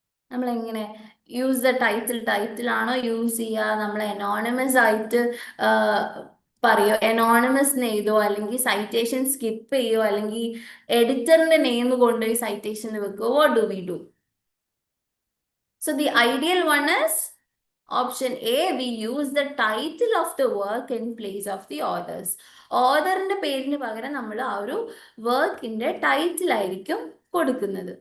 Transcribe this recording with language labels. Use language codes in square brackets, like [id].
[ml] നമ്മൾ എങ്ങനെ use the title ആണോ യൂസ് ചെയ്യുക? നമ്മൾ അനോണിമസ് ആയിട്ട് പറയോ, അനോണിമസ് എഴുതോ, അല്ലെങ്കിൽ സൈറ്റേഷൻ സ്കിപ്പ് ചെയ്യോ, അല്ലെങ്കിൽ എഡിറ്ററിന്റെ നെയിം കൊണ്ടുപോയി സൈറ്റേഷനിൽ വെക്കോ? [en] What do we do? So the ideal one is option A. We use the title of the work in place of the authors. [ml] ഓതറിന്റെ പേരിന് പകരം നമ്മൾ ആ ഒരു വർക്കിന്റെ ടൈറ്റിൽ ആയിരിക്കും കൊടുക്കുന്നത്.